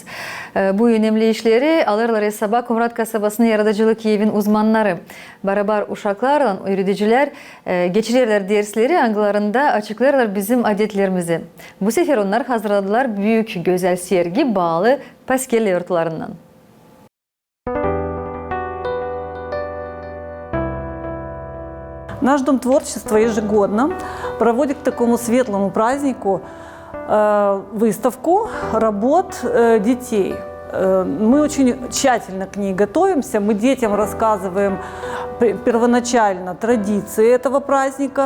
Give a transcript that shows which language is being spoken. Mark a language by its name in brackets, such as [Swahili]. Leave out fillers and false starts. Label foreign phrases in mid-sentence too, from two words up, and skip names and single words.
[Gagauz] Bu önemli işleri alırlar hesaba Kumrat kasabasının yaratıcılık evin uzmanları. Beraber uşaklarla öğreticiler geçirirler dersleri, angılarında açıklarlar bizim adetlerimizi. Bu sefer onlar hazırladılar büyük güzel sergi bağlı paskel örtülarından. [Russian] Наш Дом творчества ежегодно проводит к такому светлому празднику выставку работ детей. Мы очень тщательно к ней готовимся, мы детям рассказываем первоначально традиции этого праздника.